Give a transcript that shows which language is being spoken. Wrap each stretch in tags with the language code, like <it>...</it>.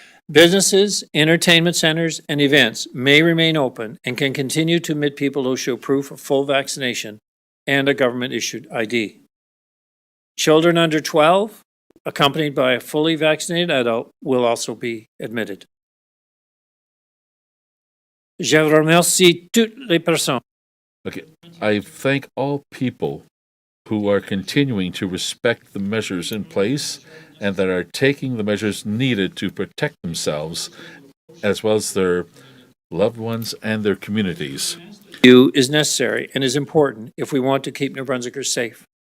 <en>Businesses, entertainment centers, and events may remain open and can continue to admit people who show proof of full vaccination and a government-issued ID. Children under 12, accompanied by a fully vaccinated adult, will also be admitted.</en> <fr>Je remercie toutes les personnes.</fr> <en>Okay, I thank all people who are continuing to respect the measures in place and that are taking the measures needed to protect themselves as well as their loved ones and their communities. Is necessary and is important if we want to keep New Brunswickers safe.</en>